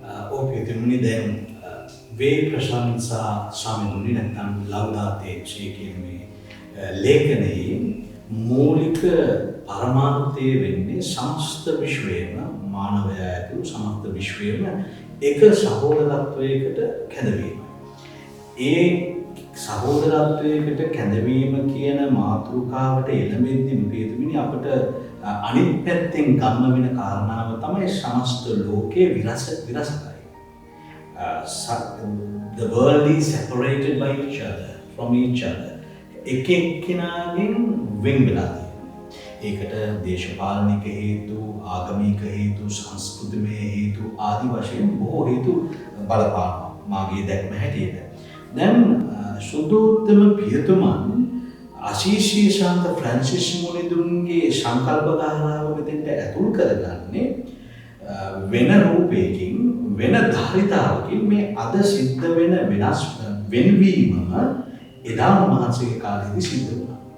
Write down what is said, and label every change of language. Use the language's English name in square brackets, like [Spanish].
[Sinhala] ඔව් පියතුමනි, දැන් වේ ප්‍රශංසා සමිඳුනි නැත්නම් ලෞදාතේ සි කියන මේ ලේඛනයේ මූලික පරමාර්ථය වෙන්නේ සමස්ත විශ්වයේම මානවයා ඇතුළු සමස්ත විශ්වයේම එක සහෝදරත්වයකට කැඳවීම. ඒ සහෝදරත්වයකට කැඳවීම කියන මාතෘකාවට එළඹෙද්දී පියතුමනි අපට අනිත් පැත්තෙන් ගන්න වෙන කාරණාව තමයි සමස්ත ලෝකයේ විරසකයි. [English] The world is separated by each other, from each other. [Sinhala] එක්කෙනාගෙන් වෙන් වෙලා තියෙනවා. ඒකට දේශපාලනික හේතු, ආගමික හේතු, සංස්කෘතිමය හේතු ආදී වශයෙන් බොහෝ හේතු බලපානවා මාගේ දැක්ම හැටියට. දැන් සුද්ධෝත්තම පියතුමන් අසීසි ශාන්ත ෆ්‍රැන්සිස් මුනිදුන්ගේ සංකල්ප ධාරාව මෙතෙන්ට ඇතුල් කරගන්නේ වෙන රූපයකින්, වෙන ධාරිතාවකින් මේ අද සිද්ධ වෙන වෙනස් වෙනවීමම එදා උන්වහන්සේගේ කාලේදී සිද්ධ වුණා.